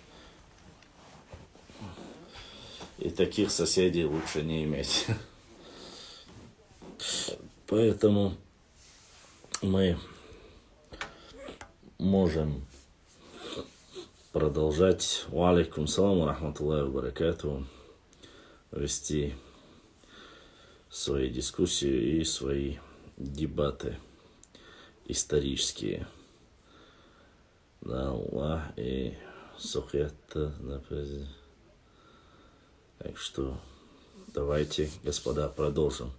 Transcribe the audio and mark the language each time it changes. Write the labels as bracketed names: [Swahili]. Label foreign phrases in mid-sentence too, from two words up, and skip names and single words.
[Russian] И таких соседей лучше не иметь. Поэтому мы можем продолжать. [Arabic] وعليكم السلام ورحمة الله وبركاته. [Russian] Вести свои дискуссии и свои дебаты исторические. Да, Аллах и сухетта на президент. Так что давайте, господа, продолжим.